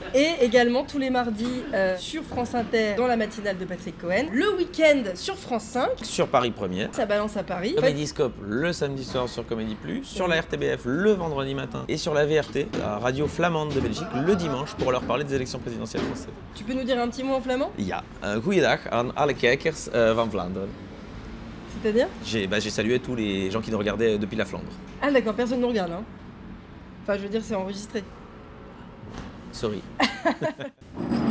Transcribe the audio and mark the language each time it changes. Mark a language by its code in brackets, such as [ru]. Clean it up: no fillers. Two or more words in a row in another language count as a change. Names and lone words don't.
[fr] Et également tous les mardis sur France Inter dans la matinale de Patrick Cohen. Le week-end sur France 5. Sur Paris Première. Ça balance à Paris. Comédiscope le samedi soir sur Comédie Plus. Sur la RTBF le vendredi matin. Et sur la VRT, la radio flamande de Belgique, le dimanche pour leur parler des élections présidentielles françaises. Tu peux nous dire un petit mot en flamand? [nl] Ja, goeiedag aan alle kijkers van Vlaanderen. [fr] C'est-à-dire? J'ai salué tous les gens qui nous regardaient depuis la Flandre. Ah d'accord, personne ne nous regarde hein. Enfin je veux dire c'est enregistré. Sorry.